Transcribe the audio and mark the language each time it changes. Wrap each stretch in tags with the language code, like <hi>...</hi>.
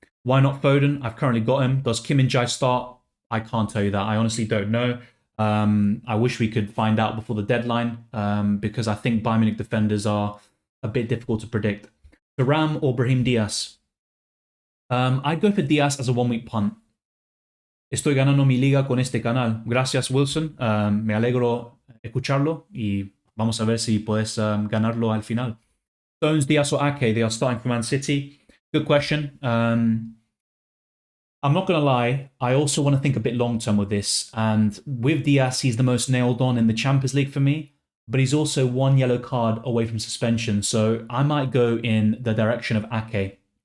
<en>Why not Foden? I've currently got him. Does Kim Min-jae start? I can't tell you that. I honestly don't know. I wish we could find out before the deadline because I think Bayern Munich defenders are a bit difficult to predict. Thuram or Brahim Diaz? I'd go for Diaz as a one-week punt.</en> <es>Estoy ganando mi liga con este canal. Gracias, Wilson. Me alegro escucharlo y vamos a ver si puedes ganarlo al final.</es> <en>Stones, Diaz or Ake? They are starting for Man City. Good question. I'm not going to lie. I also want to think a bit long-term with this. And with Diaz, he's the most nailed on in the Champions League for me. But he's also one yellow card away from suspension. So I might go in the direction of Ake.</en>